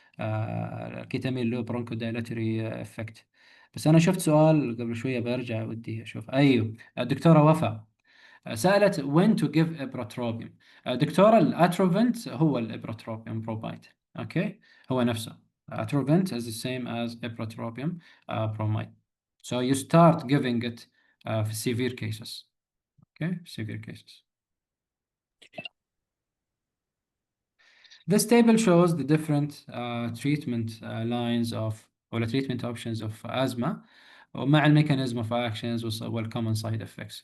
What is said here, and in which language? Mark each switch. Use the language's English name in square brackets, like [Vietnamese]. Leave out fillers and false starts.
[Arabic] الكيتامين له bronchodilatory effect. بس أنا شفت سؤال قبل شوية برجع ودي أشوف. أيوه الدكتورة وفاء سألت [English] when to give ipratropium. [Arabic] دكتورة الاتروفنت هو الابراتروبيوم برومايد. اوكي هو نفسه [English] atrovent is the same as ipratropium bromide. So you start giving it في severe cases. Okay, severe cases. This table shows the different treatment lines of or treatment options of asthma ومع mechanism of actions common side effects.